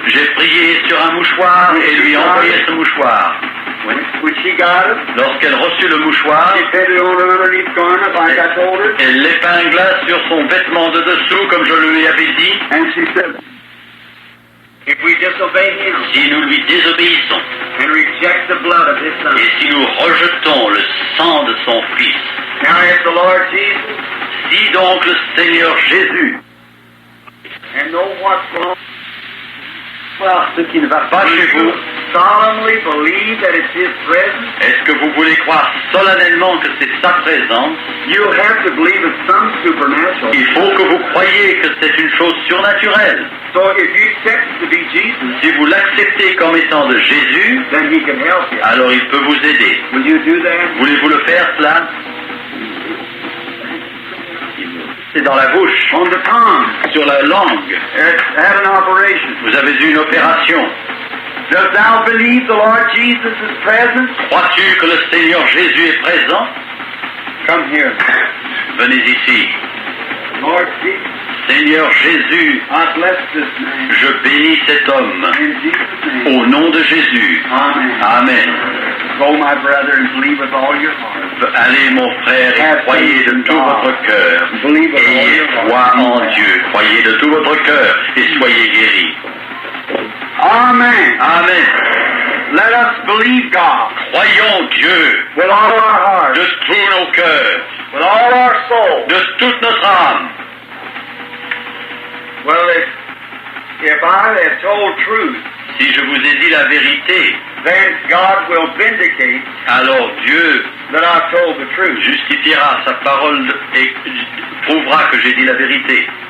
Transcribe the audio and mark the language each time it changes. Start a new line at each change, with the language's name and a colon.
French: J'ai prié sur un mouchoir et lui envoyé ce mouchoir. Oui.
English: When she got it,
French: Lorsqu'elle reçut le mouchoir,
English: she put it on her underneath garment like I told her.
French: elle l'épingla sur son vêtement de dessous comme je lui avais dit.
English: And she said, if we disobey him
French: Si nous lui désobéissons
English: and reject the blood of his son.
French: et si nous rejetons le sang de son Fils,
English: Now if the Lord Jesus
French: si donc le Seigneur Jésus,
English: and know what's wrong,
French: voir ce qui ne va pas chez vous,
English: solemnly believe that it's his presence.
French: est-ce que vous voulez croire solennellement que c'est sa présence?
English: You have to believe it's some supernatural.
French: Il faut que vous croyiez que c'est une chose surnaturelle.
English: So if you accept it to be Jesus,
French: Si vous l'acceptez comme étant de Jésus,
English: then he can help you.
French: alors il peut vous aider.
English: Will you do that?
French: Voulez-vous le faire, cela? C'est dans la bouche,
English: On the tongue.
French: sur la langue.
English: Had an operation.
French: Vous avez eu une opération.
English: Does thou believe the Lord Jesus is present?
French: Crois-tu que le Seigneur Jésus est présent?
English: Come here.
French: Venez ici.
English: Lord Jesus,
French: Seigneur Jésus,
English: I bless this man.
French: je bénis cet homme.
English: In Jesus' name.
French: Au nom de Jésus.
English: Amen.
French: Amen.
English: Go, my brother, and believe with all your heart.
French: Allez, mon frère, et croyez de tout votre cœur.
English: Believe with all
French: Ayez
English: your heart.
French: foi en Dieu. Croyez de tout votre cœur et soyez guéris.
English: Amen.
French: Amen.
English: Let us believe God
French: Croyons Dieu
English: with all our heart,
French: de tous nos cœurs,
English: with all our soul.
French: de toute notre âme.
English: Well, if I have told truth,
French: Si je vous ai dit la vérité,
English: then God will vindicate
French: alors Dieu
English: that I've told the truth.
French: justifiera sa parole et prouvera que j'ai dit la vérité.